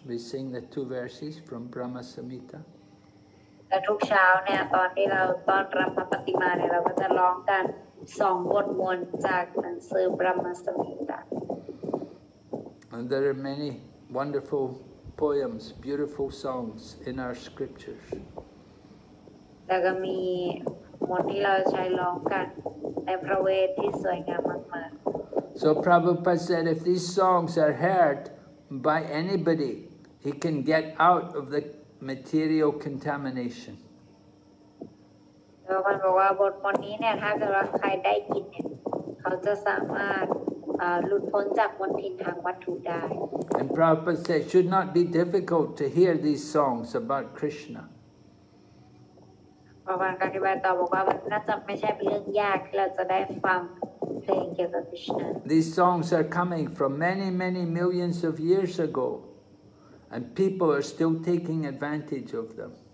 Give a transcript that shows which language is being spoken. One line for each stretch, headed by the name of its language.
English: We sing the 2 verses from Brahma Samhita.
Thai: และทุกเช้าเนี่ยตอนที่เราต้อนรับพระปฏิมาเนี่ยเราก็จะร้องกัน2 บทมนต์จากหนังสือบรมสัมหิตา
English: And there are many wonderful poems, beautiful songs in our scriptures.
Thai: แล้วก็มีมนต์ที่เราใช้ร้องกันในพระเวทที่สวยงามมากๆ
English: So Prabhupada said if these songs are heard by anybody, he can get out of the material contamination.
Thai: แล้วมันบอกว่าบทมนต์นี้เนี่ยถ้าเกิดว่าใครได้ยินเนี่ยเขาจะสามารถหลุดพ้นจากมลทินทางวัตถุได้
English: And Prabhupada said it should not be difficult to hear these songs about Krishna.
Thai: พระบาอธิบายต่อบอกว่ามันน่าจะไม่ใช่เป็นเรื่องยากที่เราจะได้ฟังเพลงเกี่ยวกับคริชนา
English: These songs are coming from many, many millions of years ago, and people are still taking advantage of them.